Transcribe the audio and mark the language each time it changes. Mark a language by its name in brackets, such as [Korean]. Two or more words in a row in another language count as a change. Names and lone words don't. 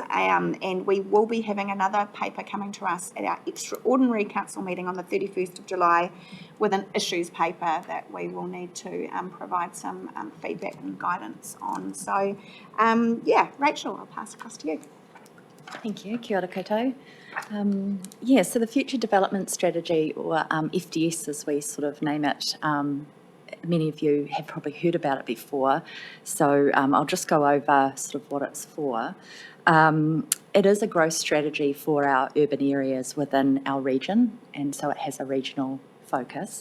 [English] And we will be having another paper coming to us at our extraordinary council meeting on the 31st of July with an issues paper that we will need to provide some feedback and guidance on. So, yeah, Rachel, I'll pass across to you. Thank you. [Māori] Kia ora koutou. [English] So the Future Development Strategy, or FDS as we sort of name it, many of you have probably heard about it before, so I'll just go over sort of what it's for. It is a growth strategy for our urban areas within our region, and so it has a regional focus.